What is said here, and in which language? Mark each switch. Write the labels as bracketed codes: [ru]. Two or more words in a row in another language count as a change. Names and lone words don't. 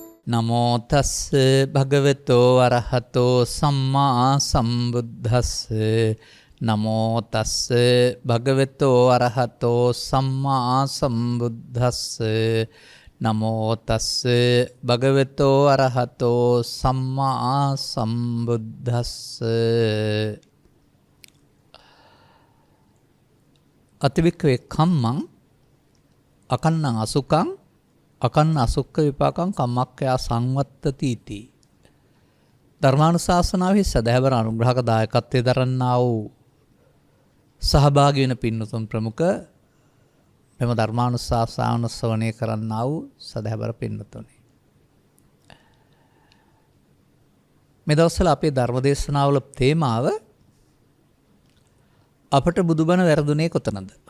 [pi] නමෝ තස්ස භගවතෝ අරහතෝ සම්මා සම්බුද්දස්ස නමෝ තස්ස භගවතෝ අරහතෝ සම්මා සම්බුද්දස්ස නමෝ තස්ස භගවතෝ අරහතෝ සම්මා සම්බුද්දස්ස අතිවික්ඛවේ කම්මං අකන්නං අසුකං අකන්න අසුක්ඛ විපාකං කම්මක්ඛයා සංවත්තති [si] इति ධර්මානුශාසනාවේ සදහැවර අනුග්‍රහක දායකත්වයේ දරන්නා වූ සහභාගී වෙන පින්නතුන් ප්‍රමුඛ මෙම ධර්මානුශාසන ශ්‍රවණය කරන්නා වූ සදහැවර පින්නතුනි මේ දවස්වල අපේ ධර්මදේශනාවල තේමාව අපට බුදුබණ වැරදුනේ කොතනද?